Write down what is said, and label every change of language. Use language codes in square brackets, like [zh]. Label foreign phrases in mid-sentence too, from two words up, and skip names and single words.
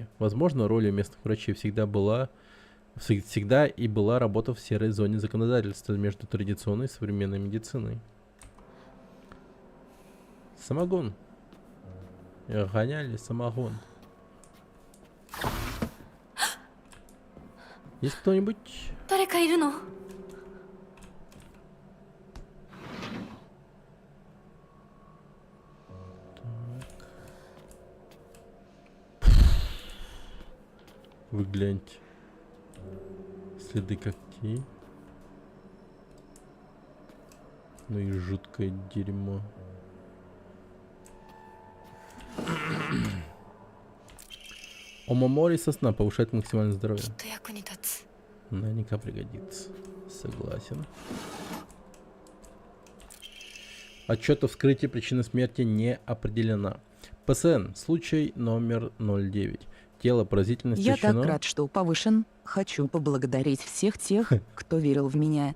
[ru] Возможно, ролью местных врачей всегда и была работа в серой зоне законодательства между традиционной и современной медициной. Самогон. Гоняли самогон. Есть кто-нибудь? [ja] 誰かいるの？ [ru] Вы гляньте. Следы когтей. Ну и жуткое дерьмо. Омомори сосна повышает максимальное здоровье. [ja] きっと役に立つ。 [ru] Наверняка пригодится. Согласен. Отчет о вскрытии причины смерти не определена. ПСН. Случай номер 09. Тело поразительно Я так истощено. рад, что повышен. Хочу поблагодарить всех тех, кто верил в меня.